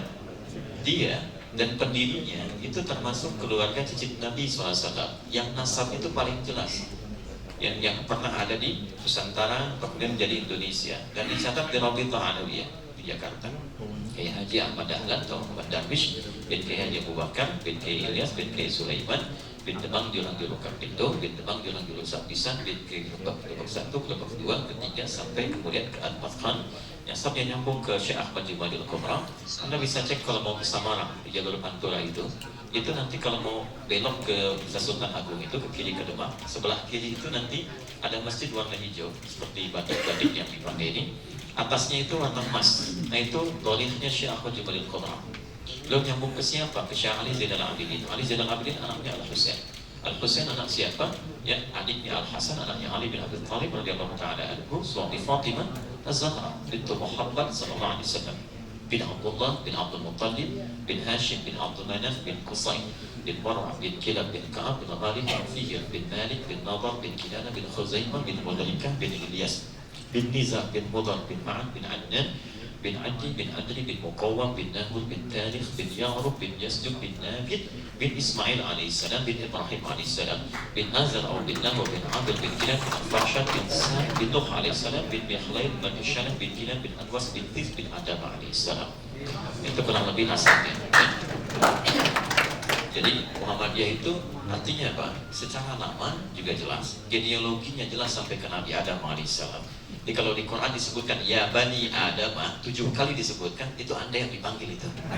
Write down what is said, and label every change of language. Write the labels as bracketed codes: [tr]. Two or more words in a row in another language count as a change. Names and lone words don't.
[id] Dia dan pendirinya itu termasuk keluarga cicit Nabi SAW, yang nasab itu paling jelas, yang pernah ada di Nusantara kemudian menjadi Indonesia dan dicatat di Rabithah Alawiyah di Jakarta. Kiai Haji Ahmad Dahlan atau Ahmad Darwish bin Kiai Haji Abu Bakar bin Kiai Ilyas bin Kiai Sulaiman bin Demang Jurang Jurang Kapindo bin Demang Jurang Jurang Sapisan bin Kiai Kelompok 1, Kelompok 2, ketiga sampai kemudian ke Al-Fathan. Nasabnya nyambung ke Syekh Ahmad Jumadil Kubra. Anda bisa cek kalau mau ke Samarang di jalur Pantura itu nanti kalau mau belok ke Sultan Agung itu ke kiri ke Demak, sebelah kiri itu nanti ada masjid warna hijau seperti batik-batik yang dipakai ini. Atasnya itu warna emas. Nah itu dolihnya Syekh Ahmad Jumadil Kubra. Belum nyambung ke siapa? Ke Syekh Ali Zainal Abidin. Ali Zainal Abidin anaknya Al-Husain. Al-Husain anak siapa? Ya, adiknya Al-Hasan, anaknya Ali bin Abi Thalib [ar] رضي الله تعالى عنه, [id] suami Fatimah Az-Zahra bintu Muhammad [ar] صلى الله عليه وسلم, [id] bin Abdullah bin Abdul Muttalib bin Hashim bin Abdul Manaf bin Qusay bin War'a bin Kilab bin Ka'ab bin Ghalib bin Fihr bin Malik bin Nadar bin Kinana bin Khuzaimah bin Mudrikah bin Ilyas bin Nizar bin Mudar bin Ma'ad bin Adnan bin Adi bin Adri bin Muqawwam bin Nahul bin Tarikh bin Ya'rub bin Yasjub bin Nabid bin Ismail alaihissalam bin Ibrahim alaihissalam bin Azar bin Nahul bin Abdul bin Kilab bin Farshad bin Sa'ad bin Nuh alaihissalam bin Mikhlail bin Isyalah bin Kilab bin Anwas bin Tif bin Adam alaihissalam. Itu kurang lebih nasabnya. Jadi Muhammadiyah itu artinya apa? Secara nama juga jelas, genealoginya jelas sampai ke Nabi Adam alaihissalam. Jadi kalau di Quran disebutkan ya Bani Adam 7 kali disebutkan, itu Anda yang dipanggil itu.